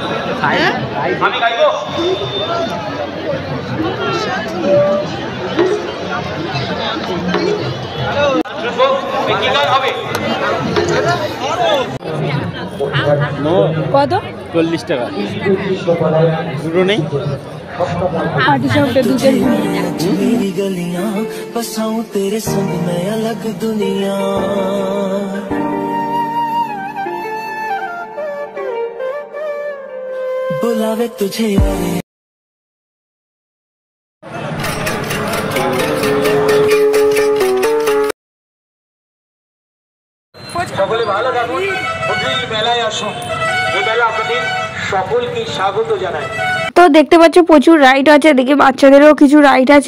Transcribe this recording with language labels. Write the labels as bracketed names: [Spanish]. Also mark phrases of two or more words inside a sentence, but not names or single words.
[Bangla] কত? 40 টাকা দুটো নেই। [Hindi] मेरी गलियां बसाऊं तेरे संग मैं अलग दुनिया बुलावे तुझे [Bangla] সকলে ভালো থাকুন, মেলায় আসুন। এই মেলা আপনাদের সকলকে স্বাগত জানাই। তো দেখতে পাচ্ছ প্রচুর রাইড আছে, দেখে বাচ্চাদেরও কিছু রাইড আছে।